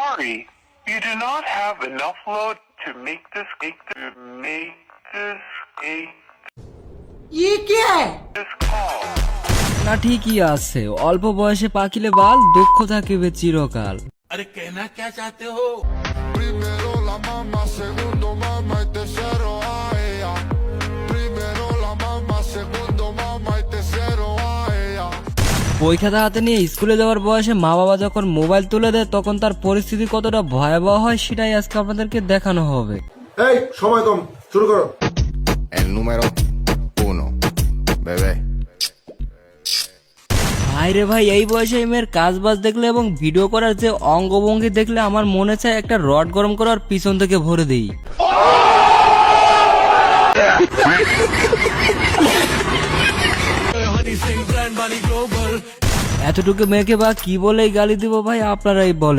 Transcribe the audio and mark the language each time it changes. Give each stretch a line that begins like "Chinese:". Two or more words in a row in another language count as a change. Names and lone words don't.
English: sorry, you do not have enough load to make this
Hindi: ये क्या है?
English: call.
Bangla: না ঠিকই আছে, অল্প বয়সে পাকিলে বাল, দুঃখ থাকিবে চিরকাল।
Hindi: अरे कहना क्या चाहते हो?
Spanish: Primero la mamá, segundo mamá y tercero a ella. Primero la mamá, segundo mamá y tercero a ella.
Bangla: বই খাতা হাতে নিয়ে স্কুলে যাওয়ার বয়সে মা বাবা যখন মোবাইল তুলে দেয় তখন তার পরিস্থিতি কতটা ভয়াবহ হয় সেটাই আজকে আপনাদেরকে দেখানো হবে। এই সময় কম, শুরু করো।
Spanish: El número 1, bebé.
Bangla: ভাই রে ভাই, এই বয়সে এই মেয়ের কাজ বাজ দেখলে এবং ভিডিও করার যে অঙ্গভঙ্গি দেখলে আমার মনে চায় একটা রড গরম করার পিছন থেকে ভরে দিই। এতটুকু মেয়েকে বা কি বলেই গালি দিব ভাই, আপনারাই বলে।